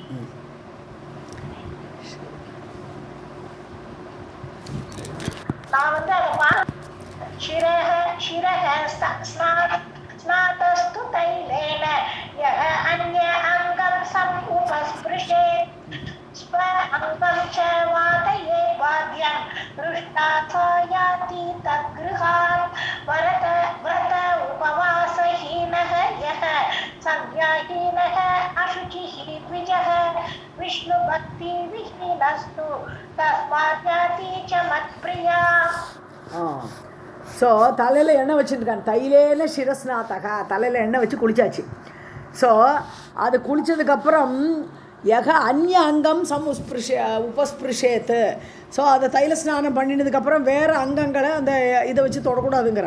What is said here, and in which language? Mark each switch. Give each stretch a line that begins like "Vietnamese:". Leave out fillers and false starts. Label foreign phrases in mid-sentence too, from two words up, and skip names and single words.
Tamil: நான் வந்து அதை
Sanskrit: शिरः स्नातस्तु तैलेन यः अन्य अङ्गं समुपस्पृशेत् स्व अङ्गं च वादयेत् वाद्यं दृष्टा सा याति तद्गृहात्. व्रत उपवासहीनः यः संज्ञाहीनः अशुचिः द्विजः विष्णुभक्तिविहीनस्तु तस्मात् याति च मत्प्रिया.
Tamil: ஸோ தலையில் எண்ணெய் வச்சுருக்கான்,
Sanskrit: तैलेन शिरस्नातका,
Tamil: தலையில் எண்ணெய் வச்சு குளிச்சாச்சு. ஸோ அது குளித்ததுக்கப்புறம்
Sanskrit: यक अन्य अङ्गम् उपस्पृशेत्तु.
Tamil: ஸோ அதை தைல ஸ்நானம் பண்ணினதுக்கப்புறம் வேறு அங்கங்களை அந்த இதை வச்சு தொடக்கூடாதுங்கிறா.